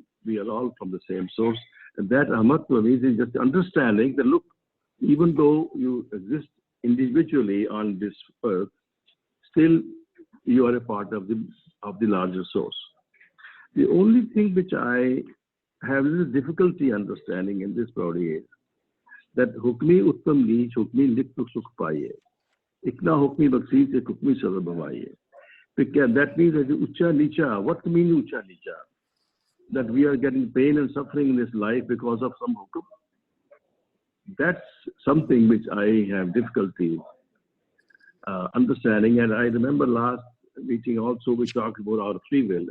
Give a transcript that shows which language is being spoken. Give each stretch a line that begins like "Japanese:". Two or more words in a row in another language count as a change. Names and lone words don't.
English: We are all from the same source. And that Ahmadwa is just understanding that, look, even though you exist individually on this earth, still you are a part of the larger source. The only thing which I have a little difficulty understanding in this Pauri is that
Punjabi: ਹੁਕਮੀ ਉੱਤਮ ਨੀਚ, ਹੁਕਮੀ ਨਿਕਤੁ ਸੁਖ ਪਾਏ. ਇਕਨਾ ਹੁਕਮੀ ਬਖਸੀ ਸੇ ਹੁਕਮੀ ਸਦਰ ਭਵਾਏ.
English: That means that
Punjabi: ਉੱਚਾ ਨੀਚਾ.
English: What means
Punjabi: ਉੱਚਾ ਨੀਚਾ?
English: That we are getting pain and suffering in this life because of some hukum. That's something which I have difficulty understanding. And I remember last meeting also we talked about our free will.